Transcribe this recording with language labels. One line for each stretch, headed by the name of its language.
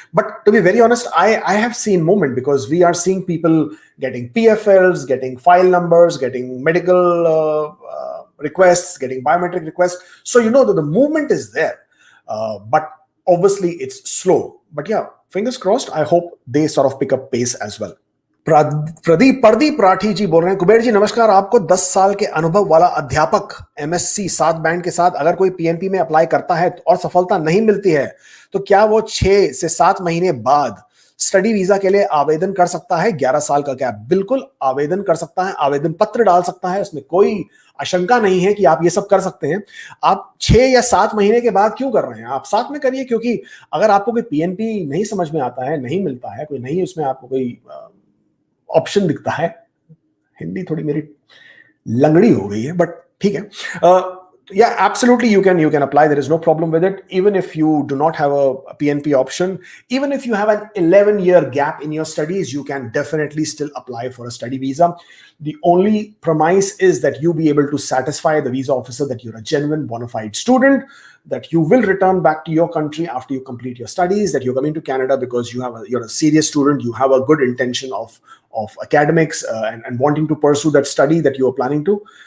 English: But to be very honest, I have seen movement, because we are seeing people getting PFLs, getting file numbers, getting medical requests, getting biometric requests. So you know that the movement is there, but obviously it's slow. But yeah, fingers crossed, I hope they sort of pick up pace as well.
Hindi: Pradeep Rathi जी बोल रहे हैं, कुबेर जी नमस्कार, आपको 10 साल के अनुभव वाला अध्यापक MSc 7 बैंड के साथ अगर कोई PNP में अप्लाई करता है और सफलता नहीं मिलती है, तो क्या वो 6 से 7 महीने बाद स्टडी वीजा के लिए आवेदन कर सकता है 11 साल का गैप, बिल्कुल आवेदन कर सकता है, आवेदन पत्र डाल सकता है, उसमें कोई आशंका नहीं है कि आप ये सब कर सकते हैं। आप 6 या 7 महीने के बाद क्यों कर रहे हैं, आप साथ में करिए, क्योंकि अगर आपको कोई पीएनपी नहीं समझ में आता है, नहीं मिलता है, कोई नहीं उसमें आपको कोई ऑप्शन दिखता है, हिंदी थोड़ी मेरी लंगड़ी हो गई है, बट ठीक है।
English: Yeah, absolutely, you can apply. There is no problem with it. Even if you do not have a PNP option, even if you have an 11-year gap in your studies, you can definitely still apply for a study visa. The only premise is that you be able to satisfy the visa officer that you're a genuine bona fide student, that you will return back to your country after you complete your studies, that you're coming to Canada because you're a serious student, you have a good intention of academics, and wanting to pursue that study that you are planning to.